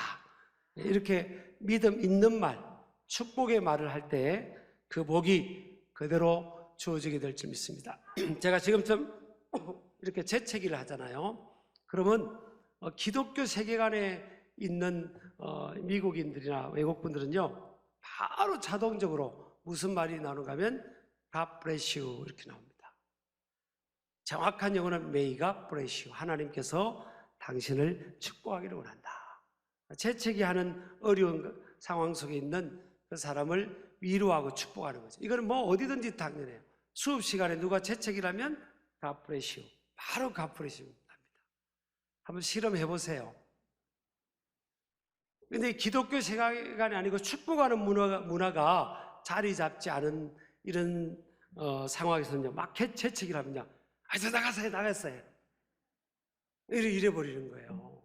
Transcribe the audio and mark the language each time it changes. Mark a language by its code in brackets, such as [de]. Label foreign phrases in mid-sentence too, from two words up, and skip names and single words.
[ko] 이렇게 믿음 있는 말, 축복의 말을 할 때 그 복이 그대로 주어지게 될 줄 믿습니다. 제가 지금쯤 이렇게 재채기를 하잖아요. 그러면 기독교 세계관에 있는 미국인들이나 외국분들은요 바로 자동적으로 무슨 말이 나오는가 하면 [en] God bless you [ko] 이렇게 나옵니다. 정확한 영어는 [en] May God bless you, [ko] 하나님께서 당신을 축복하기를 원한다. 재채기하는 어려운 상황 속에 있는 그 사람을 위로하고 축복하는 거죠. 이거는 뭐 어디든지 당연해요. 수업 시간에 누가 재채기를 하면 [en] God bless you, [ko] 바로 [en] God bless you [ko] 합니다. 한번 실험해 보세요. 근데 기독교 세계관이 아니고 축복하는 문화가 자리 잡지 않은 이런 상황에서는요, 막 재채기를 하면요, 저 나갔어요. 이래 버리는 거예요.